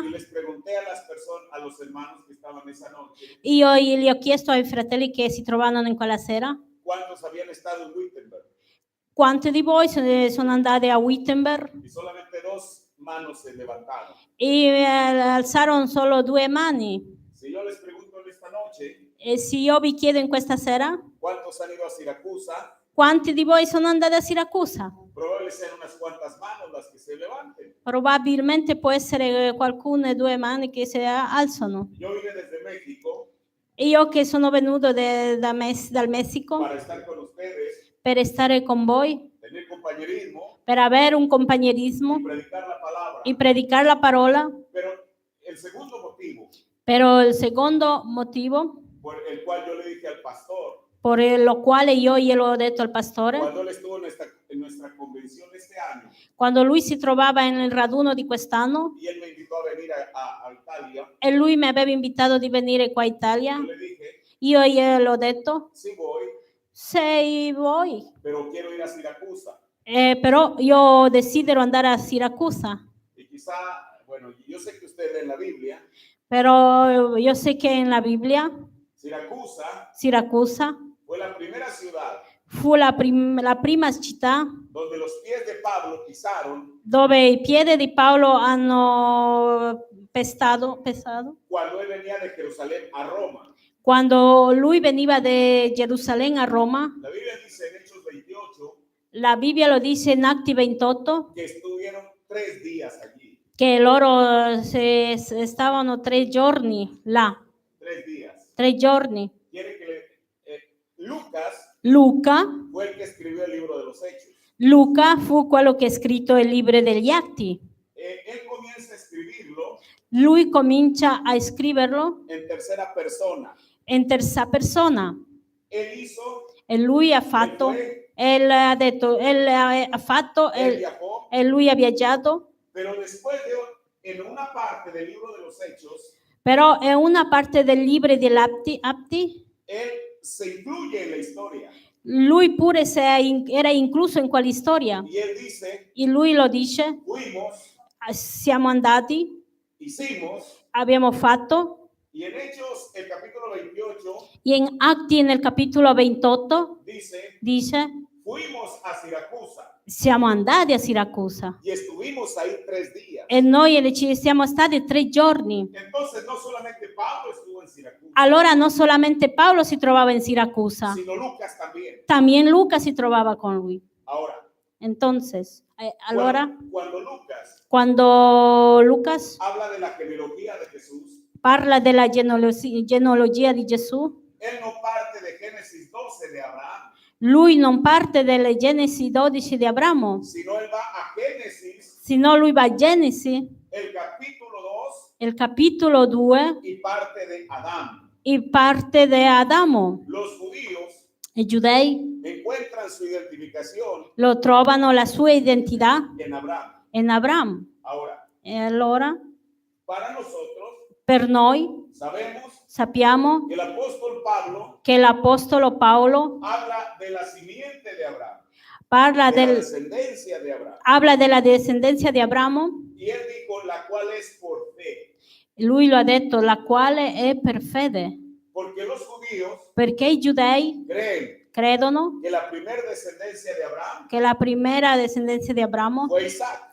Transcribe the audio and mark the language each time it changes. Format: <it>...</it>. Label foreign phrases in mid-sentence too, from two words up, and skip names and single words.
<es>y les pregunté a las personas, a los hermanos que estaban esa noche,</es> <it>Io gli ho chiesto ai fratelli che si trovavano in quella sera</it> <es>cuántos habían estado en Wittenberg,</es> <it>quanti di voi sono andati a Wittenberg,</it> <es>y solamente 2 manos se levantaron.</es> <it>e alzarono solo 2 mani.</it> <es>Si yo les pregunto en esta noche,</es> <it>E se io vi chiedo in questa sera,</it> <es>¿cuántos han ido a Siracusa?</es> <it>quanti di voi sono andati a Siracusa?</it> <es>Probablemente sean unas cuantas manos las que se levanten.</es> <it>Probabilmente può essere qualcuno 2 mani che si alzano.</it> <es>Yo vine desde México</es> <it>Io che sono venuto dal Messico</it> <es>para estar con ustedes,</es> <it>per stare con voi,</it> <es>tener compañerismo</es> <it>per avere un compañerismo</it> <es>y predicar la palabra.</es> <it>e predicare la parola.</it> <es>Pero el segundo motivo</es> <it>Però il secondo motivo</it> <es>por el cual yo le dije al pastor,</es> <it>per lo quale io glielo ho detto al pastore,</it> <es>cuando él estuvo en nuestra convención este año,</es> <it>quando lui si trovava nel raduno di quest'anno</it> <es>y él me invitó a venir a Italia,</es> <it>e lui mi aveva invitato di venire qua in Italia,</it> <es>yo le dije,</es> <it>io glielo ho detto,</it> <es>sí voy,</es> <it>se vuoi,</it> <es>pero quiero ir a Siracusa.</es> <it>però io desidero andare a Siracusa.</it> <es>Y quizá, bueno, yo sé que usted lee la Biblia,</es> <it>Però io so che nella Bibbia Siracusa</it> <es>fue la primera ciudad</es> <it>fu la prima città</it> <es>donde los pies de Pablo pisaron</es> <it>dove i piedi di Paolo hanno pesato</it> <es>cuando él venía de Jerusalén a Roma.</es> <it>quando lui veniva da Gerusalemme a Roma.</it> <es>La Biblia dice en Hechos 28</es> <it>La Bibbia lo dice in Atti 28</it> <es>que estuvieron 3 días allí.</es> <it>che loro stavano 3 giorni là.</it> <es>3 días.</es> <it>3 giorni.</it> <es>Quiere que Luca fue el que escribió el libro de los Hechos.</es> <it>Luca fu quello che ha scritto il libro degli Atti.</it> <es>Él comienza a escribirlo.</es> <it>Lui comincia a scriverlo</it> <es>en tercera persona.</es> <it>In terza persona.</it> <es>Él hizo.</es> <it>E lui ha fatto. Él ha detto. Él ha fatto.</it> <es>Viajó.</es> <it>E lui ha viaggiato.</it> <es>Pero después en una parte del libro de los Hechos,</es> <it>però in una parte del libro degli Atti,</it> <es>él se incluye en la historia.</es> <it>Lui pure era incluso in quella storia.</it> <es>Y él dice,</es> <it>e lui lo dice,</it> <es>fuimos,</es> <it>siamo andati,</it> <es>hicimos,</es> <it>abbiamo fatto.</it> <es>Y en Hechos, el capítulo 28,</es> <it>e in Atti nel capitolo 28 dice,</it> <es>fuimos a Siracusa.</es> <it>Siamo andati a Siracusa.</it> <es>Y estuvimos ahí 3 días.</es> <it>E noi ci siamo stati 3 giorni.</it> <es>Entonces, no solamente Pablo estuvo en Siracusa.</es> <it>Allora non solamente Paolo si trovava in Siracusa,</it> <es>sino Lucas también.</es> <it>También Luca si trovava con lui.</it> <es>Ahora,</es> <it>Entonces, allora,</it> <es>cuando Lucas habla de la genealogía de Jesús,</es> <it>parla della genealogia di Gesù,</it> <es>él no parte de Génesis 12 de Abraham.</es> <it>Lui non parte dalle Genesi 12 di Abramo,</it> <es>sino él va a Génesis,</es> <it>sino lui va a Genesi,</it> <es>el capítulo 2,</es> <it>il capitolo 2,</it> <es>y parte de Adán.</es> <it>e parte di Adamo.</it> <es>Los judíos</es> <it>I giudei</it> <es>encuentran su identificación</es> <it>lo trovano la sua identità</it> <es>en Abraham.</es> <it>in Abramo.</it> <es>Ahora,</es> <it>E allora,</it> <es>para nosotros,</es> <it>per noi,</it> <es>sabemos</es> <it>sappiamo</it> <es>que el apóstol Pablo</es> <it>che l'Apostolo Paolo</it> <es>habla de la simiente de Abraham,</es> <it>parla</it> <es>de la</es> <it>del,</it> <es>descendencia de Abraham.</es> <it>habla della discendenza di Abramo.</it> <es>Y él dijo, la cual es por fe.</es> <it>Lui lo ha detto, la quale è per fede.</it> <es>Porque los judíos</es> <it>Perché i giudei</it> <es>creen</es> <it>credono</it> <es>que la primera descendencia de Abraham</es> <it>che la prima discendenza di Abramo</it> <es>fue Isaac.</es>